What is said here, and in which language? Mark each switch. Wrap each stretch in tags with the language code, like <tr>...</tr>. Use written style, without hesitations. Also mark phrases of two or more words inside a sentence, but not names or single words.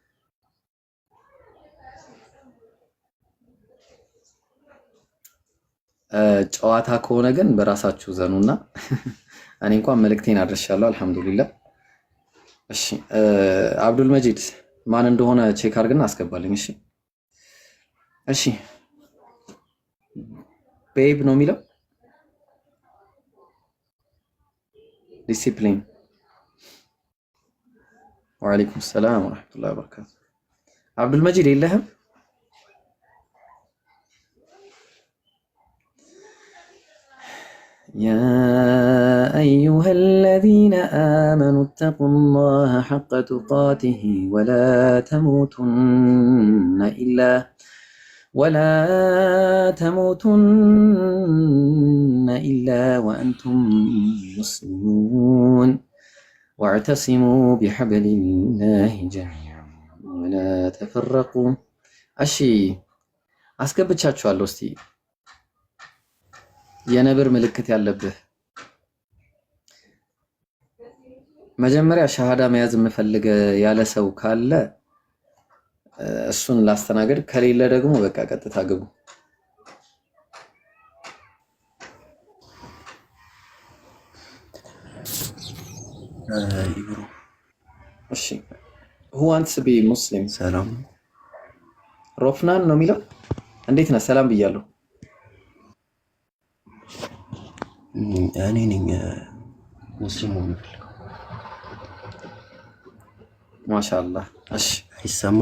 <am>ጨዋታ ከሆነ ግን በራሳችሁ ዘኑና እኔ እንኳን መልእክቴን አድርሻለሁ። አልሐምዱሊላህ። እሺ አብዱል መጂድ ማን እንደሆነ ቼክ አድርግና አስገባልኝ። እሺ እሺ። ቤብ ነው የሚለው ዲሲፕሊን።</am> <ar>وعليكم السلام ورحمة الله وبركاته።</ar> <am>አብዱል መጂድ የለህም?</am> <ar>يا أيها الذين آمنوا اتقوا الله حق تقاته ولا تموتن إلا وأنتم مسلمون واعتصموا بحبل الله جميعا ولا تفرقوا.</ar> <am>أشي አስገብቻችኋለሁ። እስቲ የነብር ምልክት ያለብህ መጀመሪያ ሻሃዳ መያዝ የምፈልግ ያለ ሰው ካለ እሱን ላስተናገድ፣ ከሌለ ደግሞ በቃ ቀጥታ ግቡ። ይብሩ</am> <en>እሺ who wants to be Muslim?</en> <am>ሰላም ሮፍናን ነው የሚለው። እንዴት ነህ? ሰላም ብያለሁ። እኔ ነኝ ሙስሊም ሆነ። ማሻአላህ። እሺ አይሰማም?</am>